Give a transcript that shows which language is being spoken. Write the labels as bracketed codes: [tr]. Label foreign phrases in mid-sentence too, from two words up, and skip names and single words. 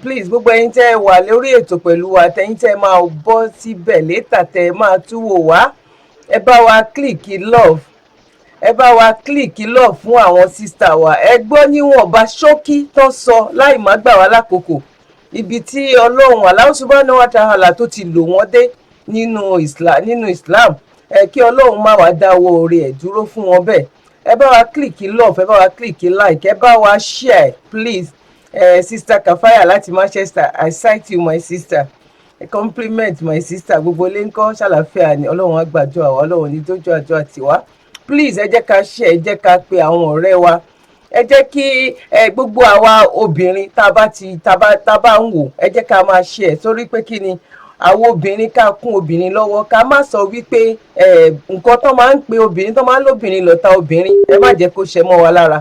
[yo] Please gbogbo ẹ̀yin tẹ́ ẹ wà lórí ètò pẹ̀lú wa, tẹ̀yin tẹ́ ẹ máa bọ́ síbẹ̀ létà tẹ́ ẹ máa tún wò wá, ẹ bá wa kílìkì love, ẹ bá wa kílìkì love fún àwọn sísítà wa. Ẹ gbọ́ níwọ̀nba ṣókí tó sọ láì má gbà wá lákòókò ibi tí Ọlọ́run Allah [ar] سبحانه وتعالى [yo] tó ti lò wọ́n dé nínú Islam. Kí Ọlọ́run má wá dáwọ́ oore ẹ̀ dúró fún wọn bẹ́ẹ̀. Ẹ bá wa kílìkì love, ẹ bá wa kílìkì like, ẹ bá wa [en] share please. Sister Kafaya láti Manchester, I cite you my sister. Compliment my sister. [yo] Gbogbo ilé ńkọ́ ṣàlàfíà ni, Ọlọ́run á gbàdúrà wa, Ọlọ́run ní dójú àdúrà tiwa. Please ẹ jẹ́ ká share, ẹ jẹ́ ká pe àwọn ọ̀rẹ́ wa, ẹ jẹ́ kí gbogbo àwa obìnrin tá bá ń wò, ẹ jẹ́ ká máa share, torí pé kí ni àwọn obìnrin ká kún obìnrin lọ́wọ́, ká má sọ wípé nǹkan tó máa ń pe obìnrin tó máa ń lóbìnrin lọ́ta obìnrin, ẹ má jẹ́ kó ṣe mọ́ wa lára.